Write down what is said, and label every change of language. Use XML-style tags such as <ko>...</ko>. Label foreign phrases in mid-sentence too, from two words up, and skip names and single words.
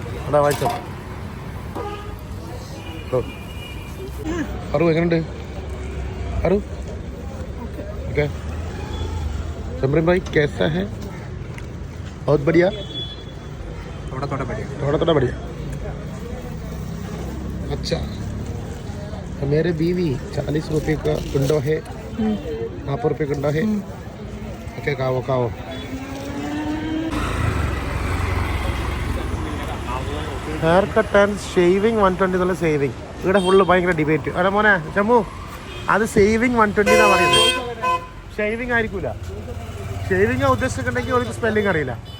<ml>എടാ വായിച്ചോ. അറു എങ്ങനെയുണ്ട് അറു? ഓക്കെ.</ml> <hi>समरीन भाई कैसा है? बहुत बढ़िया. थोड़ा बढ़िया. थोड़ा बढ़िया. अच्छा. मेरे बीवी 40 रुपये का कुंडो है. 40 रुपये कुंडो है. ओके खाओ.</hi> <en>hair cut and shaving</en> <ml>120 എന്നുള്ള സേവിങ്. ഇവിടെ ഫുള്ള് ഭയങ്കര ഡിബേറ്റ്. അല്ല മോനെ ചമ്മു, അത് സേവിങ് 120 എന്നാണ് പറയുന്നത്. ഷേവിങ് ആയിരിക്കൂല. ഷേവിങ് ഉദ്ദേശിച്ചിട്ടുണ്ടെങ്കിൽ അവർക്ക് സ്പെല്ലിങ് അറിയില്ല.</ml>